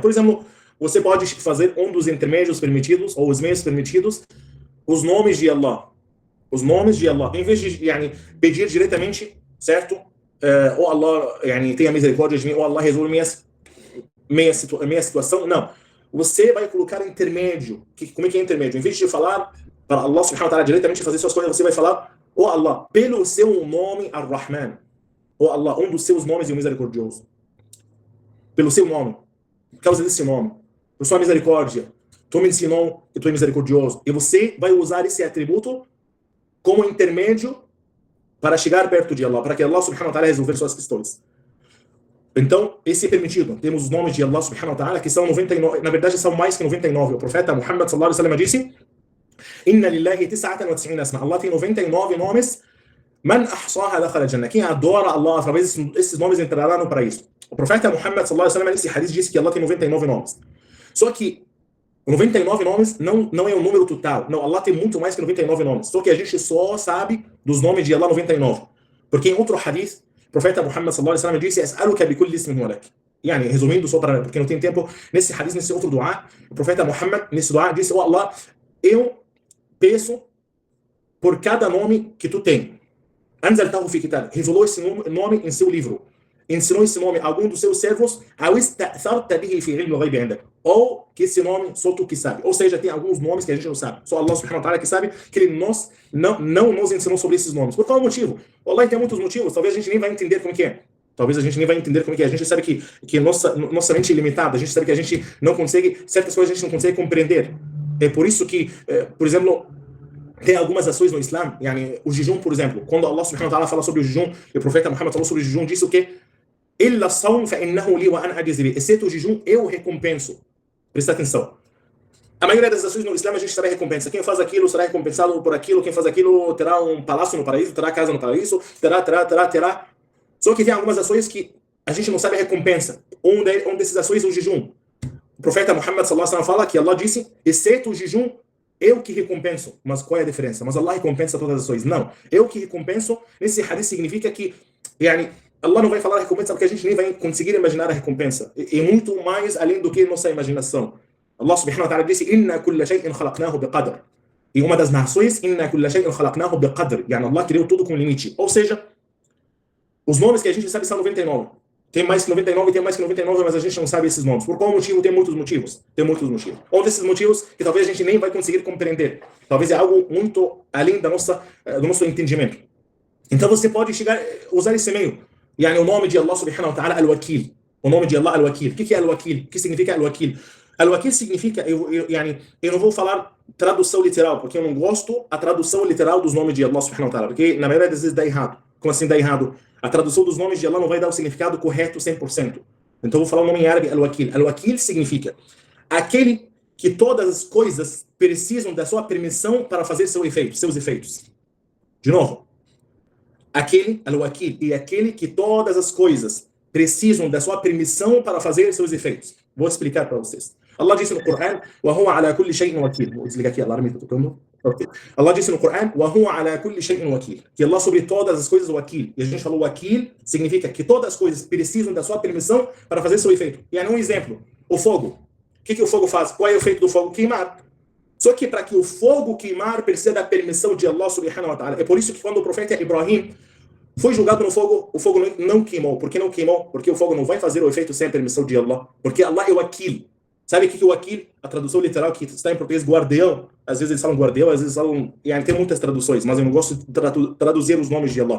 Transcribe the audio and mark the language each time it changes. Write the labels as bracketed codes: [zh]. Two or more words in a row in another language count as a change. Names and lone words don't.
[pt] Por exemplo, você pode fazer um dos intermédios permitidos, ou os meios permitidos, os nomes de Allah. Em vez de pedir diretamente, certo? Oh Allah, tenha misericórdia de mim, oh Allah, resolve minha situação. Não. Você vai colocar intermédio. Como é que é intermédio? Em vez de falar para Allah [ar] سبحانه وتعالى [pt] diretamente fazer suas coisas, você vai falar: oh Allah, pelo seu nome Ar-Rahman. Oh Allah, um dos seus nomes é o misericordioso. Pelo seu nome, por causa desse nome, por sua misericórdia, tu me ensinou que tu é misericordioso. E você vai usar esse atributo como intermédio para chegar perto de Allah, para que Allah [ar] سبحانه وتعالى [pt] resolver suas questões. Então, esse é permitido. Temos os nomes de Allah [ar] سبحانه وتعالى, [pt] que são 99, na verdade são mais que 99. O profeta Muhammad [ar] صلى الله عليه وسلم [pt] disse: [ar] إن لله 99 أسماء. [pt] Allah tem 99 nomes. [ar] من أحصاها دخل الجنة. [pt] Quem adora Allah através desses nomes entrará no paraíso. O profeta Muhammad [ar] صلى الله عليه وسلم [pt] nesse hadith disse que Allah tem 99 nomes. Só que 99 nomes não é um número total. Não, Allah tem muito mais que 99 nomes. Só que a gente só sabe dos nomes de Allah 99. Porque em outro hadith, o profeta Muhammad [ar] صلى الله عليه وسلم [pt] disse: [ar] أسألك بكل اسم هو لك. [pt] Resumindo só para porque não tem tempo, nesse hadith, nesse outro dua, o profeta Muhammad nesse dua disse: oh Allah, eu peço por cada nome que tu tem. [ar] أنزلته في كتاب. [pt] Revelou esse nome em seu livro. Ensinou esse nome a algum dos seus servos, ou que esse nome só tu que sabe. Ou seja, tem alguns nomes que a gente não sabe. Só Allah [ar] سبحانه وتعالى [pt] que sabe, que ele não nos ensinou sobre esses nomes. Por qual motivo? Allah tem muitos motivos, talvez a gente nem vai entender como que é. A gente sabe que nossa mente é limitada, a gente sabe que a gente não consegue, certas coisas a gente não consegue compreender. É por isso que, por exemplo, tem algumas ações no Islã, o jejum, por exemplo, quando Allah [ar] سبحانه وتعالى [pt] fala sobre o jejum, e o profeta Muhammad falou sobre o jejum, disse o quê? Exceto o jejum, eu recompenso. Presta atenção. A maioria das ações no Islã a gente terá recompensa. Quem faz aquilo será recompensado por aquilo. Quem faz aquilo terá um palácio no paraíso, terá casa no paraíso, terá. Só que tem algumas ações que a gente não sabe a recompensa. Um dessas ações é o jejum. O profeta Muhammad [ar] صلى الله عليه وسلم [pt] fala que Allah disse: exceto o jejum, eu que recompenso. Mas qual é a diferença? Mas Allah recompensa todas as ações. Não. Eu que recompenso, nesse hadith significa que Allah não vai falar a recompensa porque a gente nem vai conseguir imaginar a recompensa. É muito mais além do que nossa imaginação. Allah [ar] سبحانه وتعالى [pt] disse: [ar] إنا كل شيء خلقناه بقدر. [pt] E uma das narrações, [ar] إنا كل شيء خلقناه بقدر. [pt] Allah criou tudo com limite. Ou seja, os nomes que a gente sabe são 99. Tem mais que 99, tem mais que 99, mas a gente não sabe esses nomes. Por qual motivo? Tem muitos motivos. Tem muitos motivos. Um desses motivos que talvez a gente nem vai conseguir compreender. Talvez é algo muito além do nosso entendimento. Então você pode usar esse meio. O nome de Allah [ar] سبحانه وتعالى, [pt] Al-Wakil. O nome de Allah, Al-Wakil. O que é Al-Wakil? O que significa Al-Wakil? Al-Wakil significa, eu não vou falar tradução literal, porque eu não gosto a tradução literal dos nomes de Allah [ar] سبحانه وتعالى, [pt] porque na maioria das vezes dá errado. Como assim dá errado? A tradução dos nomes de Allah não vai dar o significado correto 100%. Então eu vou falar o nome em árabe, Al-Wakil. Al-Wakil significa aquele que todas as coisas precisam da sua permissão para fazer seus efeitos. De novo. Aquele, Al-Wakil, e aquele que todas as coisas precisam da sua permissão para fazer seus efeitos. Vou explicar para vocês. Allah disse no Coran, [ar] وَهُوَ عَلَى كُلِّ شَيْءٍ وَكِيلٍ. [pt] Vou desligar aqui, alarme está tocando. Okay. Allah disse no Coran, [ar] وَهُوَ عَلَى كُلِّ شَيْءٍ وَكِيلٍ. [pt] Que Allah sobre todas as coisas, Wakil. E a gente falou Wakil, significa que todas as coisas precisam da sua permissão para fazer seu efeito. E aí um exemplo, o fogo. O que o fogo faz? Qual é o efeito do fogo? Queimar. Só que para que o fogo queimar, precisa da permissão de Allah [ar] سبحانه وتعالى. [pt] É por isso que quando o profeta Ibrahim foi jogado no fogo, o fogo não queimou. Por que não queimou? Porque o fogo não vai fazer o efeito sem a permissão de Allah. Porque Allah é o Wakil. Sabe o que é o Wakil? A tradução literal que está em português, guardião. Às vezes eles falam guardião, às vezes falam... tem muitas traduções, mas eu não gosto de traduzir os nomes de Allah.